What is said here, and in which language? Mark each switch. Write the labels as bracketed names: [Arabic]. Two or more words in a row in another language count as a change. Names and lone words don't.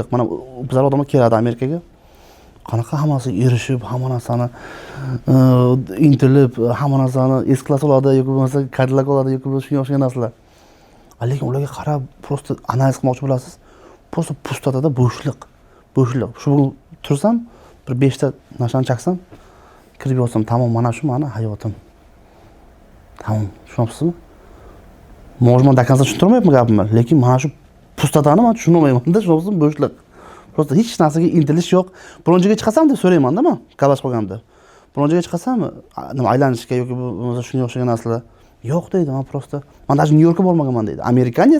[Uzbek] Mana bizlar odamlar keladi Amerikaga. Qanaqa hammasi erishib, hamma narsani intilib, hamma narsani S-klass oladi yoki bo'lmasa Cadillac oladi yoki shunga o'xshagan narsalar. Lekin ularga qarab, просто analiz qilmoqchi bo'lasiz. Просто pustotada bo'shliq. Bo'shliq. Shu tursam, bir 5 ta narsani chaksam, kirib yotsam, tamom, mana shu meni hayotim. Tamom, tushunasizmi? [Russian] Možda до конца [Uzbek] tushuntirmayapman gapimni, lekin mana shu pustotani men tushunmayman-da, tushunasizmi? Bo'shliq. Просто hech narsaga intilish yo'q. Birinchiga chiqasam deb so'rayman-da men, kavash qilganda. Birinchiga chiqasam, nima aylanishga yoki bo'lmasa shunga o'xshagan narsalar yo'q deydi. Men просто men даже Nyu-Yorkka bormaganman deydi. Amerikanец.